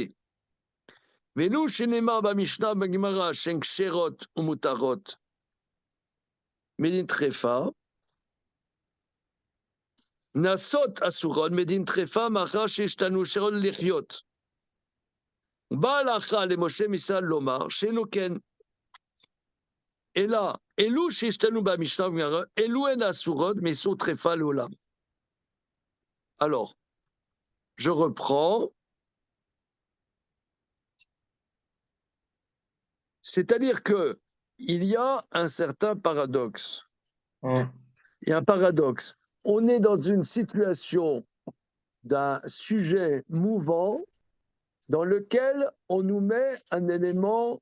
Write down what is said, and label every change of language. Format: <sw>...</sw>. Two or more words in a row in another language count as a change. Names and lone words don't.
<he>ולו שנאמר במשנה בגמרא שהן כשרות ומותרות מדין טרפה, נעשות אסורות מדין טרפה מאחר שהשתנו שיכול לחיות. באה ההלכה למשה מישראל לומר שאינו כן, אלא אלו שהשתנו במשנה בגמרא, אלו הן אסורות מאיסור טרפה לעולם.</he> <fr>Alors, je reprends. C'est-à-dire que il y a un certain paradoxe. Il y a un paradoxe. On est dans une situation d'un sujet mouvant dans lequel on nous met un élément</fr>